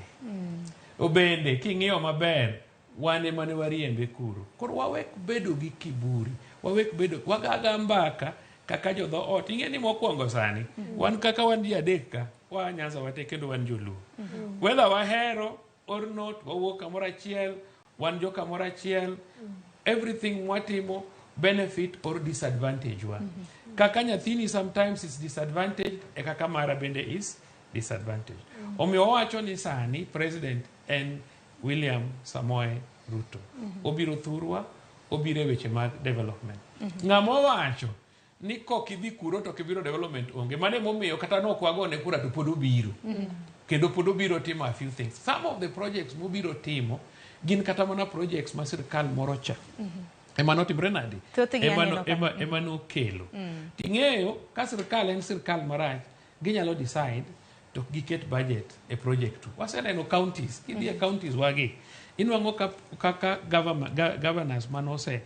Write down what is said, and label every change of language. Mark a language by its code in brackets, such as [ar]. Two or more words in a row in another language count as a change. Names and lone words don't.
[luo] Obende, king'iyo maber, wane mane wariembe kuro. Koro wawek bedo gi kiburi. Wagaga mbaka kaka jodho ot. Ing'e ni mokwongo sani. Wan kaka wan ji adek ka. Nyanza wate kendo wan joluo. Whether wahero [en] or not, [luo] wawuok kamoro achiel, wan jo kamoro achiel. Everything mwatimo [en] benefit or disadvantage [luo] wa. Kaka nyathini [en] sometimes is disadvantage, [luo] e kaka mara bende [en] is disadvantage. [luo] Omiyo wacho ni sani president en William Samoei Ruto. Obiro thurwa, obiro weche mag development. Ng'amo wacho ni kokidhi kuro to kibiro development onge. Mane momiyo kata no kwagone kura to pod obiro. Kendo pod obiro timo [en] a few things. Some of the projects [luo] mobiro timo gin kata mana projects ma sirkal moro cha. Emano timre nadi. Emano kelo. Ting'eyo ka sirkal en sirkal marach, ginyalo decide to giket budget e project. Waseneno counties, kidhi counties wagi. Inwango kaka governors manose.